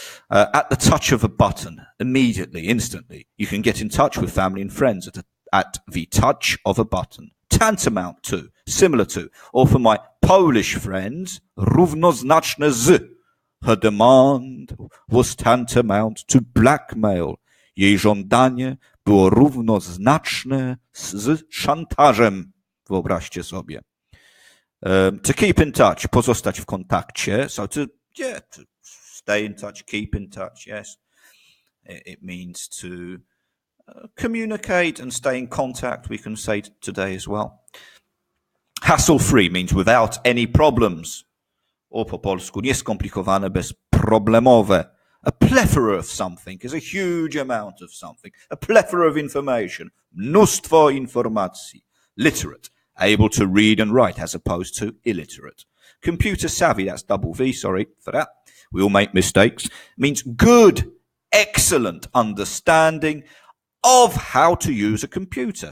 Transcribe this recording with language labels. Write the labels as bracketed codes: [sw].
[en] At the touch of a button, immediately, instantly, you can get in touch with family and friends at the touch of a button. Tantamount to, similar to, or for my Polish friends, [pl] równoznaczne z. [en] Her demand was tantamount to blackmail. [pl] Jej żądanie było równoznaczne z szantażem. Wyobraźcie sobie. [en] To keep in touch, [pl] pozostać w kontakcie. [en] So to stay in touch, keep in touch, yes. It means to communicate and stay in contact, we can say today as well. Hassle-free means without any problems. [pl] O po polsku, nieskomplikowane, bezproblemowe. [en] A plethora of something is a huge amount of something. A plethora of information. [pl] Mnóstwo informacji. [en] Literate, able to read and write as opposed to illiterate. Computer savvy, that's double V, sorry for that. We all make mistakes. Means good, excellent understanding of how to use a computer.